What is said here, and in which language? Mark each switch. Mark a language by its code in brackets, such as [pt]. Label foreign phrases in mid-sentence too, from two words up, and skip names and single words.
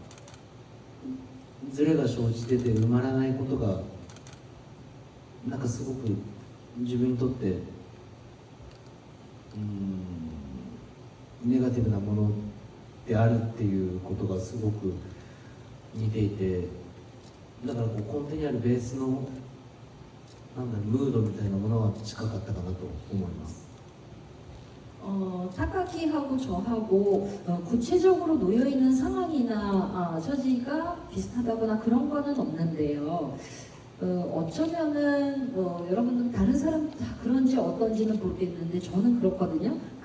[ja] ズレが生じてて埋まらないことがなんかすごく自分にとってネガティブなものであるっていうことがすごく似ていて、だからこう根底にあるベースのムードみたいなものは近かったかなと思います。 [ko] 타카키하고 저하고 구체적으로 놓여있는 상황이나 처지가 비슷하다거나 그런 거는 없는데요. 어쩌면은 여러분들 다른 사람 다 그런지 어떤지는 모르겠는데 저는 그렇거든요.